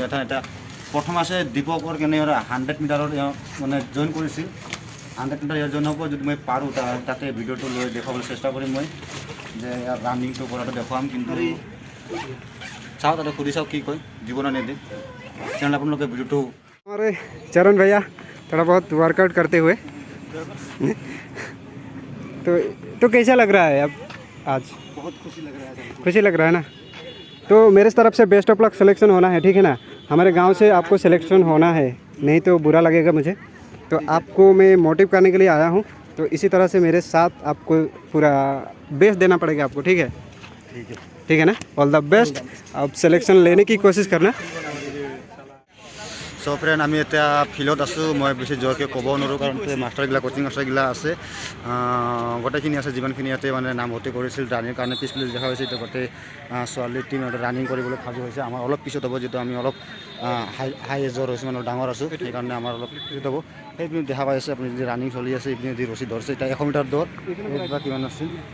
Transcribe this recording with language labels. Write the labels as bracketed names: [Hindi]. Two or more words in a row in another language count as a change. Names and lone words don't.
[Assamese] এতিয়া প্ৰথম আছে দীপকৰ কেনে 100 মিটাৰত মানে জইন কৰিছিল। 100 মিটাৰ জইন হ'ব। যদি মই পাৰোঁ তাতে ভিডিঅ'টো লৈ দেখুৱাবলৈ চেষ্টা কৰিম মই, যে ইয়াৰ ৰানিংটো কৰাটো দেখুৱাম। কিন্তু চাওঁ, তাতে সুধি চাওঁ কি কয়, জীৱনৰ নিদিম। তেনেহ'লে আপোনালোকে ভিডিঅ'টো [Hindi] हमारे चरण भैया थोड़ा बहुत वर्कआउट करते हुए तो कैसा लग रहा है अब आज? बहुत खुशी लग रहा है। खुशी लग रहा है ना? तो मेरे तरफ से [English] best of luck [Hindi] सिलेक्शन होना है, ठीक है ना? हमारे गांव से आपको सिलेक्शन होना है, नहीं तो बुरा लगेगा मुझे। तो आपको मैं मोटिव करने के लिए आया हूँ, तो इसी तरह से मेरे साथ आपको पूरा बेस्ट देना पड़ेगा आपको, ठीक है? ठीक है ना? [English] all the best. [Hindi] अब सिलेक्शन लेने की कोशिश करना। [English] so friend [Assamese] আমি এতিয়া ফিল্ডত আছোঁ। মই বেছি জোৰকৈ ক'ব নোৱাৰোঁ, কাৰণ মাষ্টাৰগিলা কোচিং মাষ্টাৰগিলা আছে, গোটেইখিনি আছে। যিমানখিনি ইয়াতে মানে নামভৰ্তি কৰিছিল ৰানিংৰ কাৰণে পিছফালে দেখা হৈছে। এতিয়া গোটেই ছোৱালী টিম ৰানিং কৰিবলৈ সাজু হৈছে। আমাৰ অলপ পিছত হ'ব, যিহেতু আমি অলপ [English] high age [Assamese] হৈছে মানে ডাঙৰ আছোঁ সেইকাৰণে আমাৰ অলপ কৃত হ'ব সেইপিনে দেখা পাই আছে আপুনি যদি ৰানিং চলি আছে এইপিনে যদি ৰছী ধৰিছে এতিয়া 100 মিটাৰ দৌৰ বা কিমান আছিল